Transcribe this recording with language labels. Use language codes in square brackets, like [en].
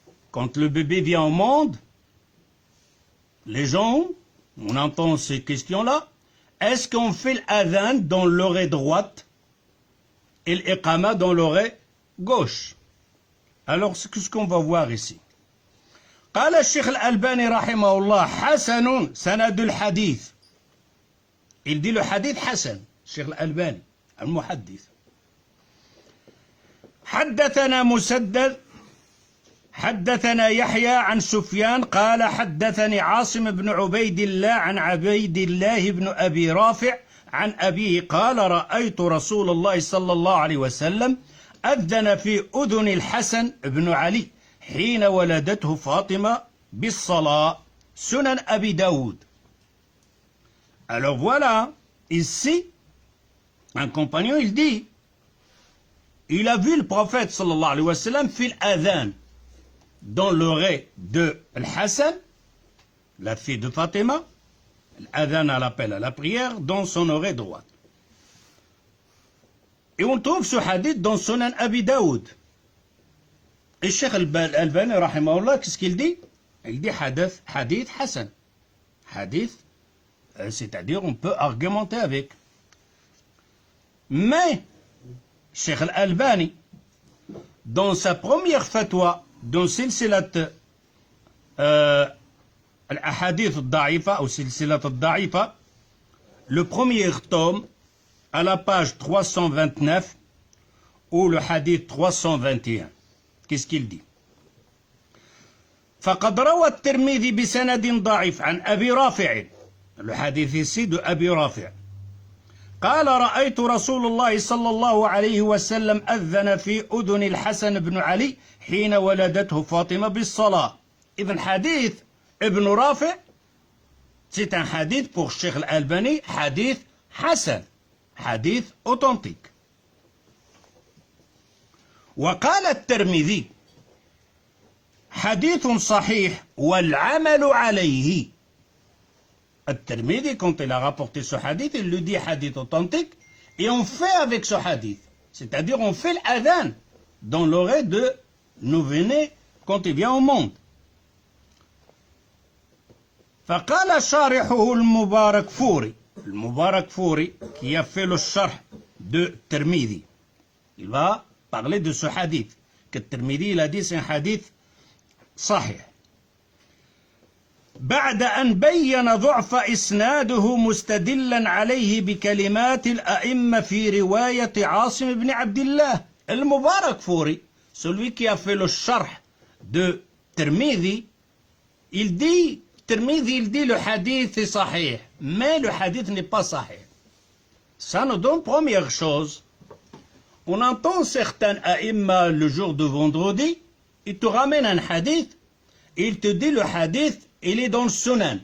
[fr] Quand le bébé vient au monde, les gens, on entend ces questions-là. Est-ce qu'on fait l'adhan dans l'oreille droite et l'iqama dans l'oreille gauche? Alors, c'est ce qu'on va voir ici. [ar] قال الشيخ الألباني رحمه الله حسن سند الحديث. [fr] Il dit le hadith حسن. [ar] الشيخ الألباني المحدث. حدثنا مسدد حدثنا يحيى عن سفيان قال حدثني عاصم بن عبيد الله عن عبيد الله بن أبي رافع عن أبيه قال رأيت رسول الله صلى الله عليه وسلم أذن في أذن الحسن بن علي حين ولدته فاطمة بالصلاة سنن أبي داود. [fr] Alors voilà, ici, un compagnon, il dit, il a vu le prophète sallallahu alayhi wa sallam fil adhan dans l'oreille de Al-Hassan, la fille de Fatima, l'adhan à l'appel à la prière, dans son oreille droite. Et on trouve ce hadith dans Sunan Abi Daoud. Et Cheikh Al-Albani, rahimahullah, qu'est-ce qu'il dit? Il dit hadith Hassan. Hadith, c'est-à-dire on peut argumenter avec. Mais, Cheikh Al-Albani, dans sa première fatwa, dans Silsilat Al-Ahadith al-Da'ifa ou Silsilat al-Da'ifa, le premier tome, à la page 329, ou le hadith 321, qu'est-ce qu'il dit? [ar] فقد روى الترمذي بسند ضعيف عن أبي رافع الحديث السيد أبي رافع قال رأيت رسول الله صلى الله عليه وسلم أذن في أذن الحسن بن علي حين ولدته فاطمة بالصلاة. إذن حديث ابن رافع [fr] c'est un hadith pour Cheikh Al-Albani, hadith Hassan, hadith authentique. [ar] وقال الترمذي حديث صحيح والعمل عليه. [fr] الترمذي, quand il a rapporté ce hadith, il le dit hadith authentique, et on fait avec ce hadith. C'est-à-dire on fait l'adhan dans l'oreille de nouveau-né quand il vient au monde. [ar] فقال شارحه المبارك فوري. [fr] المبارك فوري qui a fait le sharh de Tirmidhi. Il va parler de ce hadith. Que Tirmidhi il a dit c'est un hadith صحيح. [ar] بعد أن بين ضعف إسناده مستدلا عليه بكلمات الأئمة في رواية عاصم بن عبد الله. [fr] المبارك فوري, celui qui a fait le sharh de Tirmidhi, il dit Tirmidhi, il dit le hadith est sahih, mais le hadith n'est pas sahih. Ça nous donne première chose. On entend certains aïmma le jour de vendredi, il te ramène un hadith, et il te dit le hadith, il est dans le sunan.